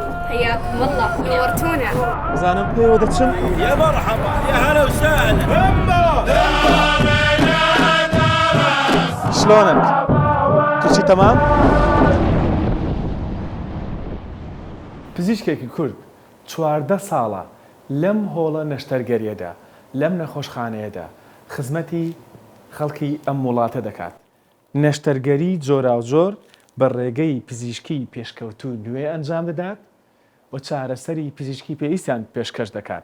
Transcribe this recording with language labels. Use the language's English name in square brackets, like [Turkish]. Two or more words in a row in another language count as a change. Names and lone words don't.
[Arabic] حياكم الله، نورتونا. زانم ايوه دتشم. يا مرحبا، يا هلا وسهلا. شلونك؟ كل شي تمام؟ [Central Kurdish] پزیشکێکی کورد 14 ساڵە لەم هۆڵە نەشتەرگەریەدا لەم نەخۆشخانەیەدا خزمەتی خەڵکی ئەم وڵاتە دەکات. نەشتەرگەری جۆراوجۆر بە ڕێگەی پزیشکی پێشکەوتوو نوێ ئەنجام دەدات و چارەسەری پزیشکی پێویستیان پێشکەش دەکات.